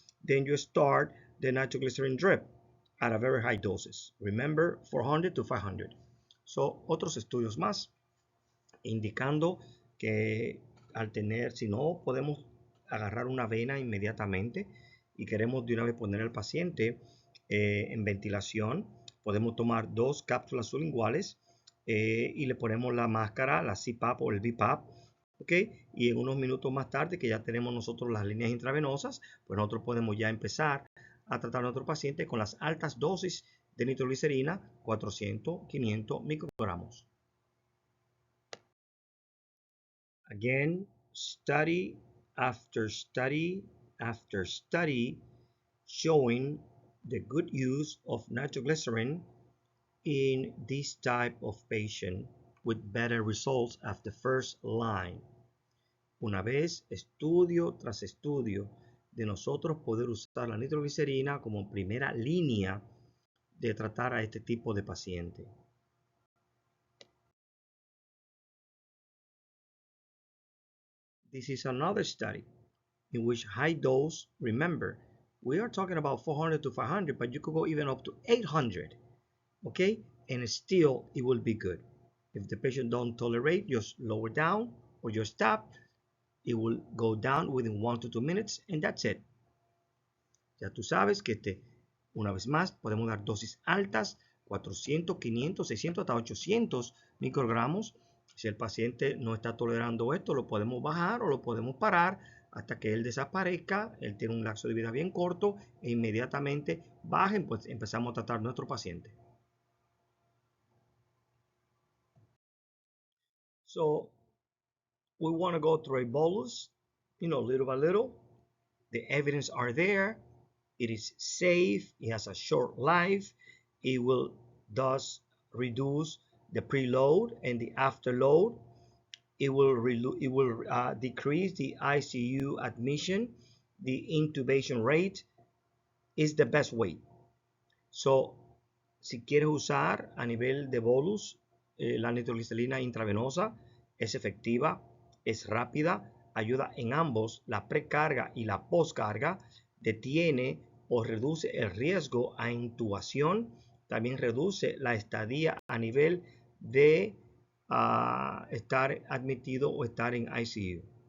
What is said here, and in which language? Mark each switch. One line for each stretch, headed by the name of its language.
English: Then you start the nitroglycerin drip at a very high doses. Remember, 400 to 500.
Spanish: So, otros estudios más indicando que al tener, si no podemos agarrar una vena inmediatamente y queremos de una vez poner al paciente en ventilación, podemos tomar 2 cápsulas sublinguales y le ponemos la máscara, la CPAP o el BiPAP, ¿ok? Y en unos minutos más tarde, que ya tenemos nosotros las líneas intravenosas, pues nosotros podemos ya empezar a tratar a nuestro paciente con las altas dosis de nitroglicerina, 400, 500 microgramos.
English: Again, study after study after study showing the good use of nitroglycerin in this type of patient with better results after first line.
Spanish: Una vez, estudio tras estudio, de nosotros poder usar la nitroglicerina como primera línea de tratar a este tipo de paciente.
English: This is another study in which high dose, remember, we are talking about 400 to 500, but you could go even up to 800. Okay, and still it will be good. If the patient don't tolerate, just lower down or just stop. It will go down within 1 to 2 minutes, and that's it.
Spanish: Ya tú sabes que una vez más podemos dar dosis altas, 400, 500, 600 hasta 800 microgramos. Si el paciente no está tolerando esto, lo podemos bajar o lo podemos parar hasta que él desaparezca. Él tiene un lapso de vida bien corto e inmediatamente bajen, pues empezamos a tratar a nuestro paciente.
English: So we want to go through a bolus, little by little. The evidence are there. It is safe. It has a short life. It will thus reduce the preload and the afterload. it will decrease the ICU admission, the intubation rate. Is the best way.
Spanish: So, si quieres usar a nivel de bolus, la nitroglicerina intravenosa es efectiva, es rápida, ayuda en ambos, la precarga y la poscarga, detiene o reduce el riesgo a intubación, también reduce la estadía a nivel de estar admitido o estar en ICU.